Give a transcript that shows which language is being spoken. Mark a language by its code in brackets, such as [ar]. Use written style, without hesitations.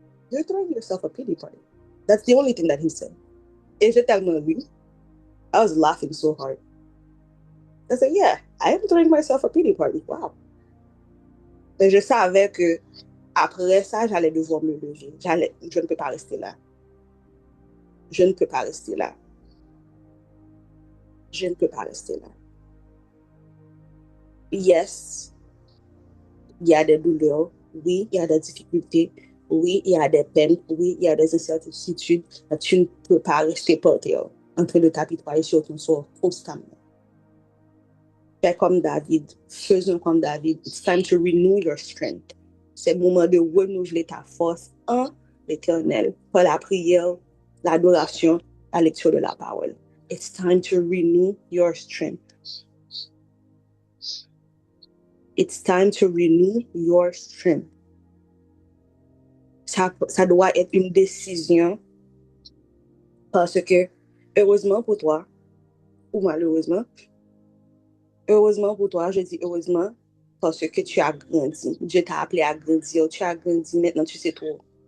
[en] You're throwing yourself a pity party. That's the only thing that he said. [fr] Et j'ai tellement ri. [en] I was laughing so hard. I said, yeah, I am throwing myself a pity party. Wow. [fr] Mais je savais que après ça, j'allais devoir me lever. Je ne peux pas rester là. Je ne peux pas rester là. Je ne peux pas rester là. [en] Yes, [fr] il y a des douleurs. Oui, il y a des difficultés. Oui, il y a des peines. Oui, il y a des incertitudes. Mais tu ne peux pas rester par terre en train de t'apitoyer sur ton sort constamment. Fais comme David. Faisons comme David. [en] It's time to renew your strength. [fr] C'est le moment de renouveler ta force en l'Éternel par la prière, l'adoration, la lecture de la parole. [en] It's time to renew your strength. It's time to renew your strength. [fr] Ça doit être une décision Parce que, heureusement pour toi, ou malheureusement, heureusement pour toi, je dis heureusement, parce que tu as grandi. Dieu t'a appelé à grandir. Tu as grandi, maintenant tu sais trop.